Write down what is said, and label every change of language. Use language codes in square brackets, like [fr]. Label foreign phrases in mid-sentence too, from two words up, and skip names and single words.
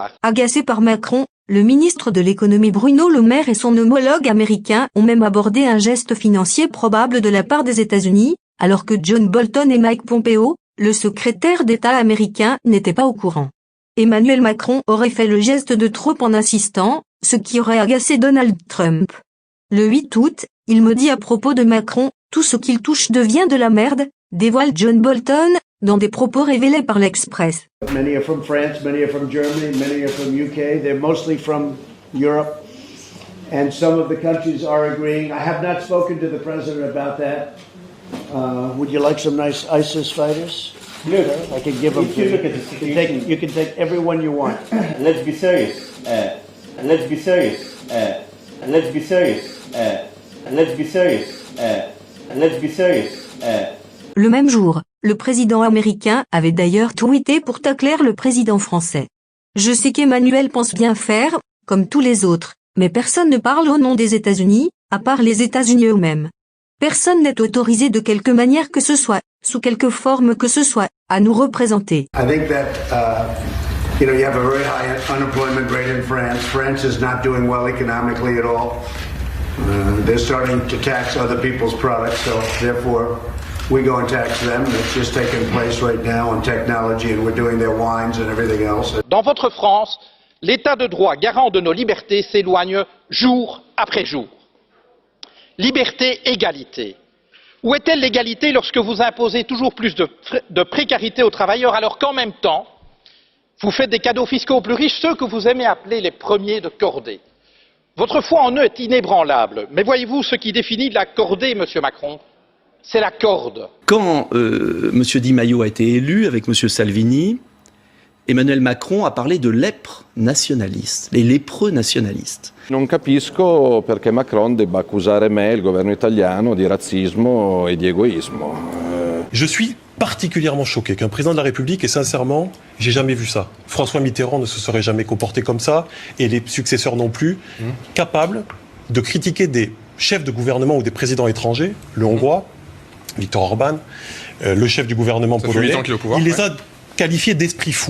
[fr] Agacé par Macron, Le ministre de l'économie Bruno Le Maire et son homologue américain ont même abordé un geste financier probable de la part des États-Unis, alors que John Bolton et Mike Pompeo, le secrétaire d'État américain, n'étaient pas au courant. Emmanuel Macron aurait fait le geste de trop en insistant, ce qui aurait agacé Donald Trump. Le 8 août, il me dit à propos de Macron, « Tout ce qu'il touche devient de la merde », dévoile John Bolton, dans des propos révélés par l'Express. [en] Many are from France, many are from Germany, many are from UK. They're mostly from Europe. And some of the countries are agreeing. I have not spoken to the president about that. Would you like some nice ISIS fighters? Look, I can give them if to you you. look at the situation, You can take everyone you want. let's be serious. Let's be serious. Let's be serious. Let's be serious. Let's be serious. [fr] Le même jour, le président américain avait d'ailleurs tweeté pour tacler le président français. Je sais qu'Emmanuel pense bien faire, comme tous les autres, mais personne ne parle au nom des États-Unis, à part les États-Unis eux-mêmes. Personne n'est autorisé de quelque manière que ce soit, sous quelque forme que ce soit, à nous représenter. [en] I think that, you have a very high unemployment rate in France. France is not doing well economically at all. They're starting to tax other people's products, so therefore we go and tax them. It's just taking place right now on technology, and we're doing their wines and everything else. [fr] Dans votre France, l'état de droit garant de nos libertés s'éloigne jour après jour. Liberté, égalité. Où est-elle l'égalité lorsque vous imposez toujours plus de précarité aux travailleurs alors qu'en même temps, vous faites des cadeaux fiscaux aux plus riches, ceux que vous aimez appeler les premiers de cordée? Votre foi en eux est inébranlable, mais voyez-vous ce qui définit la cordée, Monsieur Macron? C'est la corde. Quand M. Di Maio a été élu avec M. Salvini, Emmanuel Macron a parlé de lèpres nationalistes, les lépreux nationalistes. [it] Non capisco perché Macron debba accusare me, il governo italiano, di razzismo e di egoismo. [fr] Je suis particulièrement choqué qu'un président de la République, et sincèrement, j'ai jamais vu ça. François Mitterrand ne se serait jamais comporté comme ça, et les successeurs non plus, capables de critiquer des chefs de gouvernement ou des présidents étrangers, le Hongrois, Viktor Orban, le chef du gouvernement polonais, il les a qualifiés d'esprit fou.